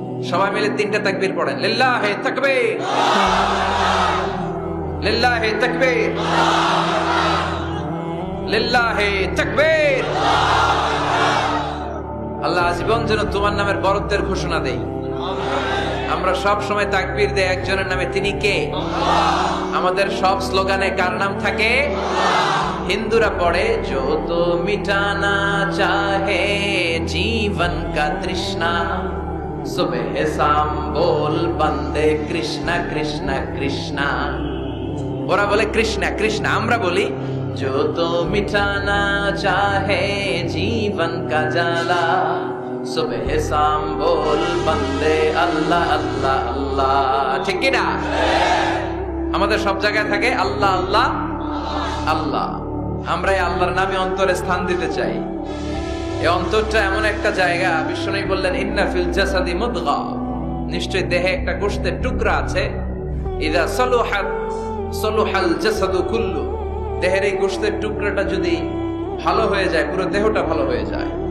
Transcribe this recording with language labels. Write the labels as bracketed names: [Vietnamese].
[Bangla] সবাই মিলে 3টা তাকবীর পড়েন। লিল্লাহি তাকবীর, লিল্লাহি তাকবীর, লিল্লাহি তাকবীর। আল্লাহ আজীবন যেন তোমার নামের বরত্বের ঘোষণা দেই। আমরা সব সময় তাকবীর দেই একজনের নামে, তিনি কে? আমাদের সব স্লোগানে কার নাম থাকে? হিন্দুরা পড়ে [Hindi] जो तो मिटाना चाहे जीवन का तृष्णा सुबह शाम बोल बंदे कृष्णा कृष्णा कृष्णा। [Bangla] ওরা বলে কৃষ্ণা কৃষ্ণা, আমরা বলি [Hindi] जो तो मिटाना चाहे जीवन का जाला सुबह शाम बोल बंदे अल्लाह अल्लाह अल्लाह। [Bangla] ঠিক কি না? আমাদের সব জায়গায় থাকে আল্লাহ আল্লাহ আল্লাহ। আমরা এই আল্লাহর নামে অন্তরে স্থান দিতে চাই। এই অন্তরটা এমন একটা জায়গা, বিশ্বনবী বললেন [Arabic] ইন্না ফিল জাসাদি মুদগা, [Bangla] নিশ্চয়ই দেহে একটা গোশতের টুকরা আছে, [Arabic] ইদা সলুহাত সলুহাল জাসাদু কুল্লু, [Bangla] দেহের এই গোশতের টুকরাটা যদি ভালো হয়ে যায় পুরো দেহটা ভালো হয়ে যায়।